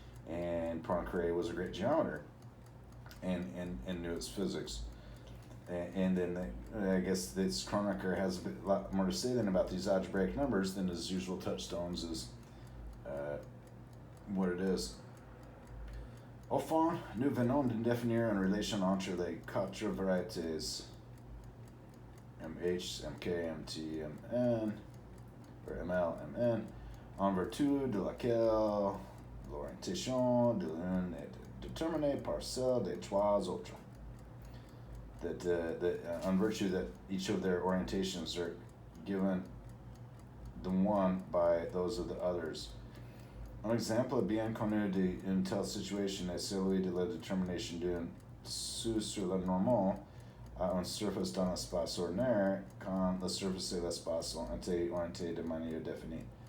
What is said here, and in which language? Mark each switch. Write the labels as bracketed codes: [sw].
[en] And Poincare was a great geometer and knew his physics. And then I guess this Kronecker has a lot more to say than about these algebraic numbers than his usual touchstones is what it is. [fr] Au fond, nous venons de définir une relation entre les quatre varietés MH, MK, MT, MN, or ML, MN, en vertu de laquelle l'orientation de l'une est déterminée par celle des trois autres. [en] That on virtue that each of their orientations are given the one by those of the others. [fr] Un exemple bien connu d'une telle situation est celui de la détermination d'un sous sur la normale à une surface dans l'espace ordinaire quand la surface et l'espace ont été orientés de manière définie.